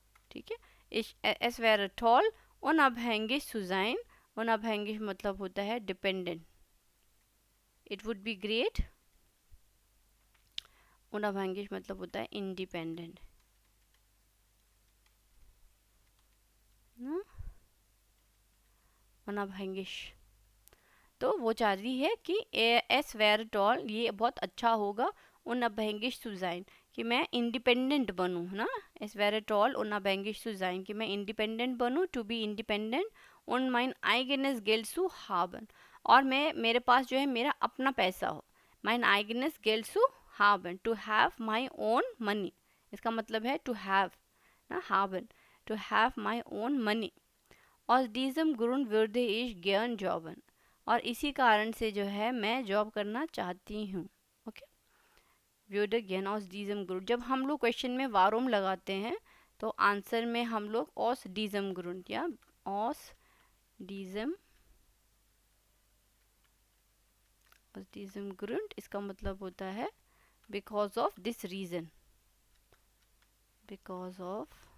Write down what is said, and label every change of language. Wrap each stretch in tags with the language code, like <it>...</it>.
<de>ठीक है, es wäre toll unabhängig zu sein, unabhängig</de> <hi>मतलब होता है dependent,</hi> <en>it would be great</en> <de>unabhängig मतलब होता है इंडिपेंडेंट, unabhängig।</de> <hi>तो वो चाह रही है कि</hi> <de>es wäre toll,</de> <hi>ये बहुत अच्छा होगा,</hi> <de>unabhängig zu sein,</de> <hi>कि मैं इंडिपेंडेंट बनूँ, है ना।</hi> <de>es wäre toll unabhängig zu sein,</de> <hi>कि मैं इंडिपेंडेंट बनूँ,</hi> <en>to be independent</en> <de>und mein eigenes Geld zu haben,</de> <hi>और मैं मेरे पास जो है मेरा अपना पैसा हो,</hi> <de>mein eigenes Geld zu haben,</de> <en>to have my own money,</en> <de>इसका मतलब है to have ना, haben, to have my own money।</de> <hi>और</hi> <de>diesem Grund würde ich gern jobben,</de> <hi>और इसी कारण से जो है मैं जॉब करना चाहती हूँ। Okay,</hi> <de>würde gern aus diesem Grund,</de> <hi>जब हम लोग क्वेश्चन में वारोम लगाते हैं तो आंसर में हम लोग aus diesem Grund या aus diesem Grund, इसका मतलब होता है</hi> <en>because of this reason,</en> <hi>because of</hi>